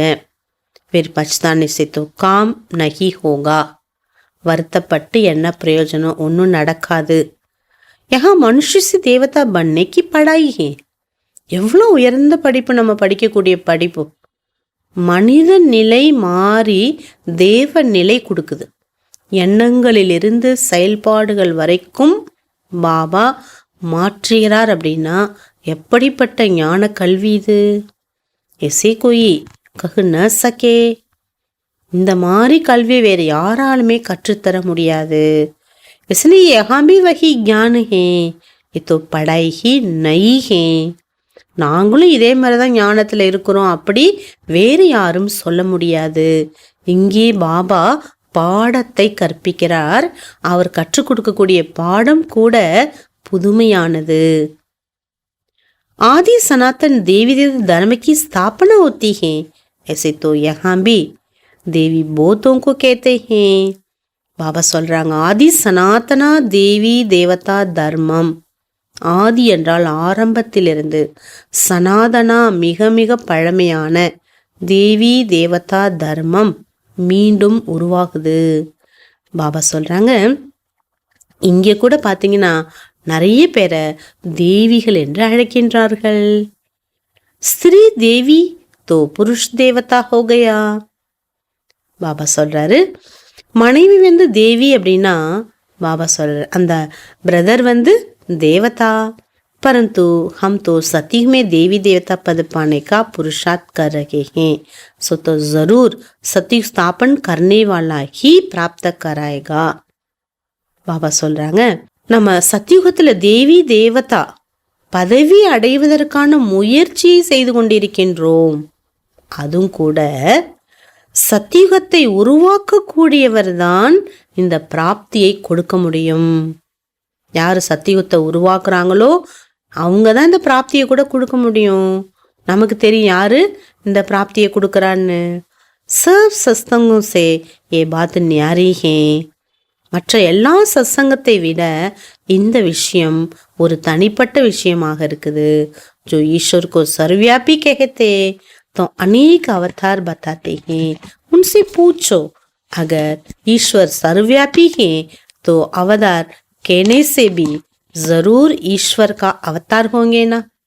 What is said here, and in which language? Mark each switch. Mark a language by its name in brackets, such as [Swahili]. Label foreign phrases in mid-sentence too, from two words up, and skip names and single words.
[Hindi] फिर पछताने से तो काम नहीं होगा. [Tamil] வருத்தப்பட்டு என்ன பிரயோஜனம்? ஒன்றும் நடக்காது. [Hindi] यहाँ मनुष्य से देवता बनने की पढ़ाई है. [Tamil] எவ்வளோ உயர்ந்த படிப்பு நம்ம படிக்கக்கூடிய படிப்பு. மனித நிலை மாறி தேவ நிலை கொடுக்குது. எண்ணங்களிலிருந்து செயல்பாடுகள் வரைக்கும் பாபா மாற்றுகிறார். அப்படின்னா எப்படிப்பட்ட ஞான கல்வி இது? [Hindi] ऐसे कोई कह न सके. [Tamil] இந்த மாதிரி கல்வியை வேறு யாராலுமே கற்றுத்தர முடியாது. [Hindi] इसलिए यहाँ भी वही ज्ञान है, ये तो पढ़ाई ही नहीं है. [Tamil] நாங்களும் இதே மாதிரிதான் ஞானத்துல இருக்கிறோம், அப்படி வேறு யாரும் சொல்ல முடியாது. இங்கே பாபா பாடத்தை கற்பிக்கிறார். அவர் கற்றுக் கொடுக்கக்கூடிய பாடம் கூட புதுமையானது. [Hindi] आदि सनातन देवी देवता धर्म की स्थापना होती है, ऐसे तो यहाँ भी देवी बहुतों को कहते हैं. [Tamil] பாபா சொல்றாங்க, ஆதி சனாதனா தேவி தேவதா தர்மம். ஆதி என்றால் ஆரம்பத்திலிருந்து, சனாதனா மிக மிக பழமையான, தேவி தேவதா தர்மம் மீண்டும் உருவாகுது. பாபா சொல்றாங்க, இங்கே கூட பார்த்தீங்கன்னா நிறைய பேரை தேவிகள் என்று அழைக்கின்றார்கள். [Hindi] स्त्री देवी तो पुरुष देवता हो गया. [Tamil] பாபா சொல்றாரு, மனைவி வந்து தேவி அப்படின்னா பாபா சொல்றாரு அந்த பிரதர் வந்து தேவதா. [Hindi] परंतु हम तो सती में देवी देवता पद पाने का पुरुषार्थ कर रहे हैं, सो तो जरूर सती स्थापन करने वाला ही प्राप्त कराएगा. [Tamil] பாபா சொல்றாங்க, நம்ம சத்தியுகத்துல தேவி தேவதா பதவி அடைவதற்கான முயற்சியை செய்து கொண்டிருக்கின்றோம். அதுவும் கூட சத்தியுகத்தை உருவாக்கக்கூடியவர் தான் இந்த பிராப்தியை கொடுக்க முடியும். யாரு சத்தியுகத்தை உருவாக்குறாங்களோ அவங்க தான் இந்த பிராப்தியை கூட கொடுக்க முடியும். நமக்கு தெரியும் யாரு இந்த பிராப்தியை கொடுக்கறான்னு. [Hindi] सब सत्संगों से ये बात न्यारी है. [Tamil] மற்ற எல்லா சத்சங்கத்தை விட இந்த விஷயம் ஒரு தனிப்பட்ட விஷயமாக இருக்குது. [Hindi] जो ईश्वर को सर्वव्यापी कहते तो अनेक अवतार बताते हैं. उनसे पूछो, अगर ईश्वर सर्वव्यापी है तो अवतार कहने से भी जरूर ईश्वर का अवतार होंगे ना.